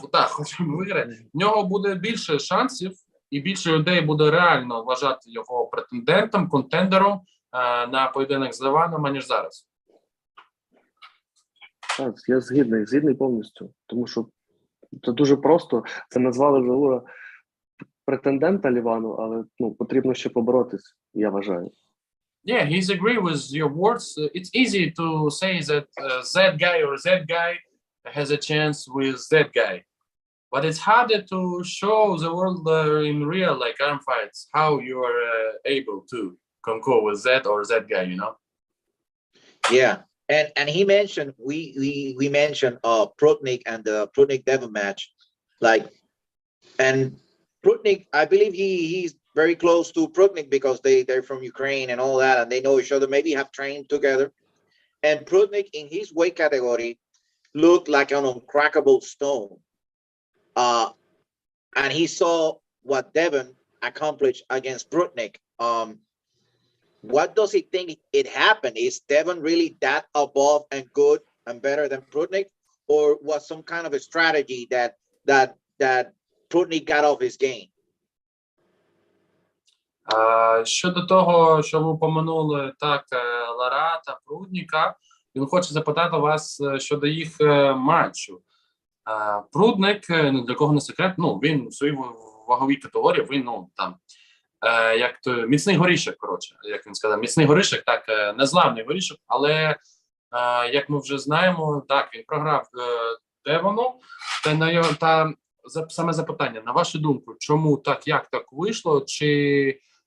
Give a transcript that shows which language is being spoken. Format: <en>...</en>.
<uk>Хоча б виграє. В нього буде більше шансів і більше людей буде реально вважати його претендентом, контендером на поєдинок з Леваном, аніж зараз. Так, я згідний повністю, тому що це дуже просто. Це назвали вже претендента Лівану, але потрібно ще поборотись, я вважаю.</uk> <en>Yeah, he's agree with your words. It's easy to say that that guy or that guy has a chance with that guy. But it's harder to show the world in real, like arm fights, how you are able to conquer with that or that guy, you know? Yeah. And he mentioned, we mentioned Prudnik and the Prudnik Devon match. Like, and Prudnik, I believe he's very close to Prudnik because they're from Ukraine and all that, and they know each other, maybe have trained together. And Prudnik in his weight category looked like an uncrackable stone. And he saw what Devon accomplished against Prudnik. What does he think it happened? Is Devon really that above and good and better than Prudnik, or was some kind of a strategy that Prudnik got off his game?</en> <uk>Щодо того, що ви упомянули так Лара та Прудніка, він хоче запитати вас щодо їх матчу. Прудник, для кого не секрет, він у своїй ваговій категорії, він, як то міцний горішок, коротше, як він сказав, міцний горішок, так, незламний горішок, але, як ми вже знаємо, так, він програв Девону, та саме запитання, на вашу думку, чому так, як так вийшло, чи</uk>